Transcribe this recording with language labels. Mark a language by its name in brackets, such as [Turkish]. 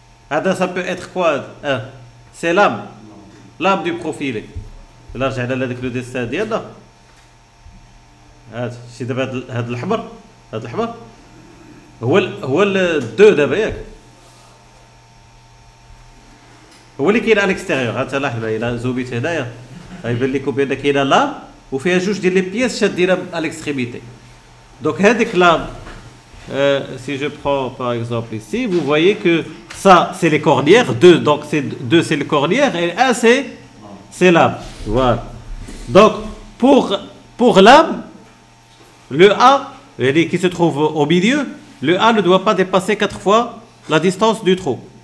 [French] Ça peut être quoi? C'est l'âme du profil. Là, j'ai avec le dessin ديالنا. [Arabic] هذا الشيء دابا هذا الأحمر هو الدو دابا ياك هو اللي كاين على الاكستيريور. انت لاحظ الى زوبيت هنايا غيبان لكم بان كاينه لام وفيها جوج ديال لي بياس شادينها على الاكستريميتي. دونك هذيك لام [French] si je prends par exemple ici, vous voyez que ça c'est les cornières, deux, donc c'est deux c'est les cornières et un c'est l'âme. Voilà. Donc pour l'âme, le A qui se trouve au milieu, le A ne doit pas dépasser 4 fois la distance du trou.